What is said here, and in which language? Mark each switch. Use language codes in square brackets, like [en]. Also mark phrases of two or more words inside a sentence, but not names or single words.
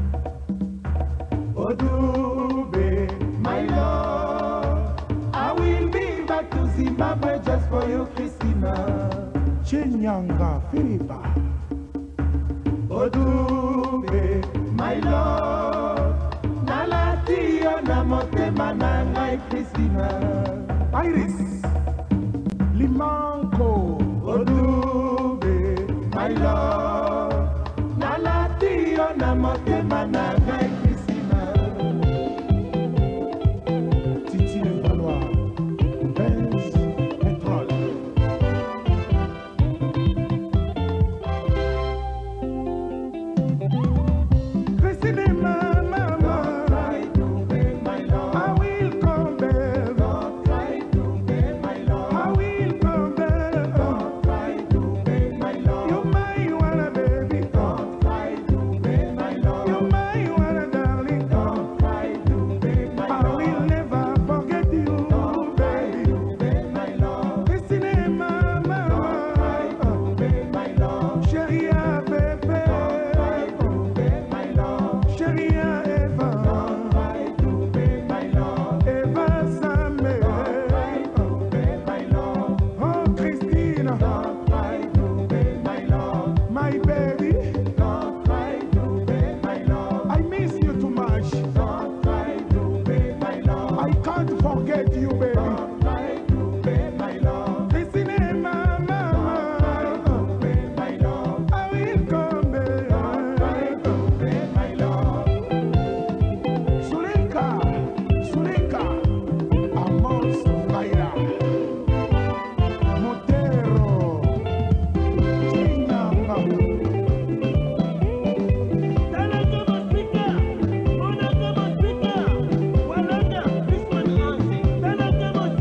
[en] Odube, my love, I will be back to Zimbabwe just for you, Christina. Chinyanga Filipa. Odube, my love, [ln] Nalatio na motema na ngai, Christina. [en] Iris, Limanco. Odube, my love, [ln] Nalatio na motema na ngai, Christina. [en] Titi le Valois, Benz, Pétrole. Christina, mama, try to be my love. I will come back. Don't try to be my love. I will come back. Don't try to be my love. You my wanna baby. Don't try to be my love. You my wanna darling. Don't try to be my love. I will never forget you, baby. Be my love. Christina, mama, don't try to be my love. [fr] Chérie, bébé. Chérie Eva, [en] don't try to be my love. Eva Samé, don't try to be my love. Oh Christina, don't try to be my love. My baby, don't try to be my love. I miss you too much. Don't try to be my love. I can't forget you, baby. Don't try to be my love. Christina, mama, don't try to be my love. I will come back. Don't try to be my love. Suleka, Suleka, Amos Faira, Montero, Chinanga. Thank